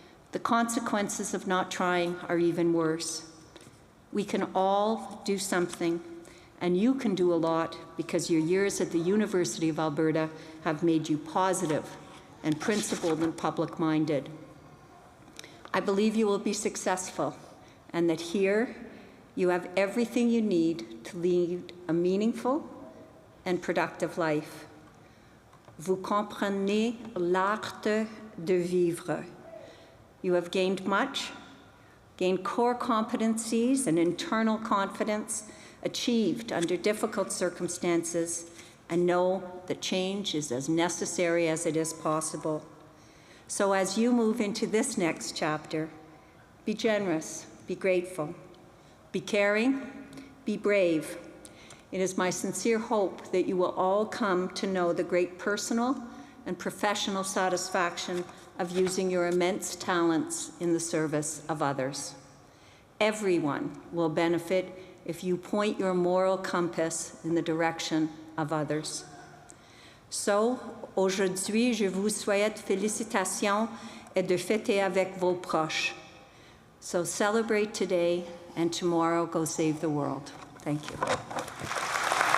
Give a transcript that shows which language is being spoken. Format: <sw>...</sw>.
<en>The consequences of not trying are even worse. We can all do something, and you can do a lot because your years at the University of Alberta have made you positive and principled and public-minded. I believe you will be successful, and that here you have everything you need to lead a meaningful and productive life.</en> <fr>Vous comprenez l'art de vivre.</fr> <en>You have gained much, gained core competencies and internal confidence, achieved under difficult circumstances, and know that change is as necessary as it is possible. So as you move into this next chapter, be generous, be grateful, be caring, be brave. It is my sincere hope that you will all come to know the great personal and professional satisfaction of using your immense talents in the service of others. Everyone will benefit if you point your moral compass in the direction of others.</en> <fr>So, aujourd'hui, je vous souhaite félicitations et de fêter avec vos proches.</fr> <en>So celebrate today, and tomorrow go save the world. Thank you.</en>